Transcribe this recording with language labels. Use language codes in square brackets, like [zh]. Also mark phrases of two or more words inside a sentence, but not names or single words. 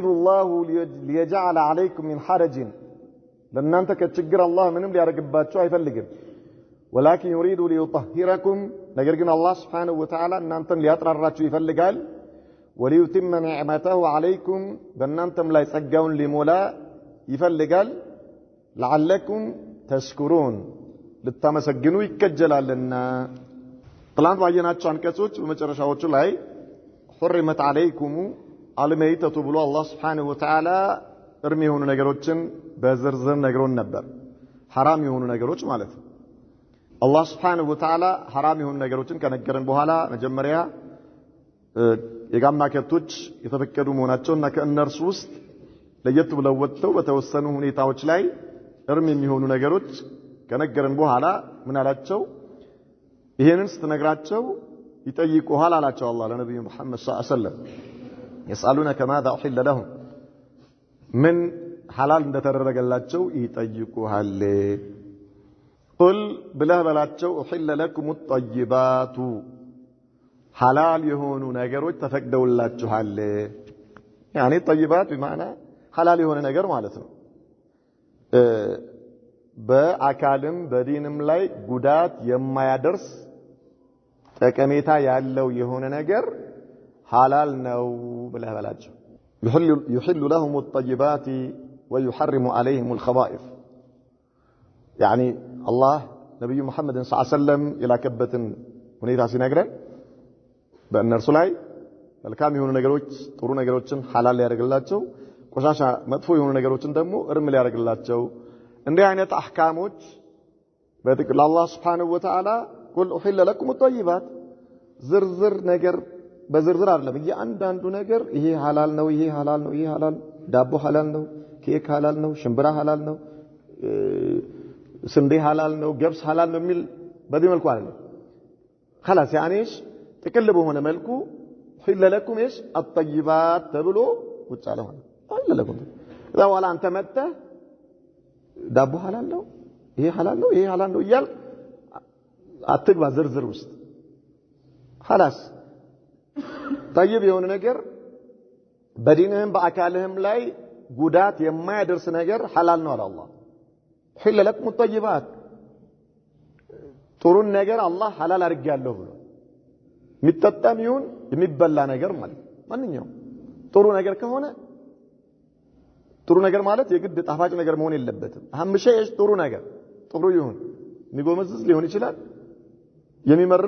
[ar] الله ليجعل عليكم من حرج [am] ለእናንተ ከችግር አላህ ምንም ሊያደርግባችሁ አይፈልግም [ar] ولكن يريد ليطهركم [am] ነገር ግን አላህ [ar] سبحانه وتعالى [am] እናንተን ሊያጥራራችሁ ይፈልጋል [ar] وليتم نعمته عليكم [am] በእናንተም ላይ ጸጋውን ሊሞላ ይፈልጋል [ar] لعلكم تشكرون [am] ልታመሰግኑ ይከጀላልና ትላንት ባየናቸው አንቀጾች በመጨረሻዎቹ ላይ [ar] حرمت عليكم الميتة [am] ብሎ አላህ [ar] سبحانه وتعالى [am] እርም የሆኑ ነገሮችን በዝርዝር ነግሮን ነበር حرام የሆኑ ነገሮች ማለት ነው አላህ [ar] سبحانه وتعالى [am] حرام የሆኑ ነገሮችን ከነገረን በኋላ መጀመሪያ የጋማ ከብቶች የተፈቀዱ መሆናቸውና ከእነርሱ ውስጥ ለየት ብለው ወጥተው በተወሰኑ ሁኔታዎች ላይ እርም የሚሆኑ ነገሮች ከነገረን በኋላ ምን አላቸው ይሄንን ስትነግራቸው ይጠይቁሃል አላቸው አላህ ለነብዩ መሐመድ [ar] صلى الله عليه وسلم يسألونك ماذا أحل لهم من حلال [am] እንደተደረገላቸው ይጠይቁሃል قل ብለህ በላቸው [ar] أحل لكم الطيبات حلال [am] የሆኑ ነገሮች ተፈቅደውላችኋል [ar] يعني الطيبات بمعنى حلال [am] የሆነ ነገር ማለት ነው በአካልም በዲንም ላይ ጉዳት የማያደርስ ጠቀሜታ ያለው የሆነ ነገር ሐላል ነው ብለህ በላቸው። [ar] يحل لهم الطيبات ويحرم عليهم الخبائث يعني الله [am] ነብዩ መሐመድ [ar] صلى الله عليه وسلم [am] የላከበትን ሁኔታ ሲነግረን በእነርሱ ላይ መልካም የሆኑ ነገሮች ጥሩ ነገሮችን ሐላል ሊያደርግላቸው ቆሻሻ መጥፎ የሆኑ ነገሮችን ደግሞ እርም ሊያደርግላቸው እንዲህ አይነት አህካሞች በጥቅል አላህ [ar] سبحانه وتعالى قل أحل لكم الطيبات [am] ዝርዝር ነገር በዝርዝር አይደለም እያንዳንዱ ነገር ይሄ ሐላል ነው ይሄ ሐላል ነው ይሄ ሐላል ዳቦ ሐላል ነው ኬክ ሐላል ነው ሽምብራ ሐላል ነው ስንዴ ሐላል ነው ገብስ ሐላል ነው የሚል በዚህ መልኩ አይደለም [ar] خلاص يعني ايش [am] ጥቅል በሆነ መልኩ [ar] حل لكم ايش الطيبات [am] ተብሎ ውጭ አለ ማለት [ar] حل لكم اذا ولا انت متى [am] ዳቦ ሐላል ነው ይሄ ሐላል ነው ይሄ ሐላል ነው ይያል አትግባ ዝርዝር ውስጥ [ar] خلاص طيب [am] የሆነ ነገር በዲንህም በአካልህም ላይ ጉዳት የማያደርስ ነገር ሐላል ነው አለ አላህ [ar] حل لكم الطيبات [am] ጥሩ ነገር አላህ ሐላል አድርጌያለሁ ብሎ የሚጠጣም ይሁን የሚበላ ነገር ማለት ማንኛውም ጥሩ ነገር ከሆነ ጥሩ ነገር ማለት የግድ ጣፋጭ ነገር መሆን የለበትም [ar] أهم شيء [am] ጥሩ ነገር ጥሩ ይሁን የሚጎመዝዝ ሊሆን ይችላል የሚመርም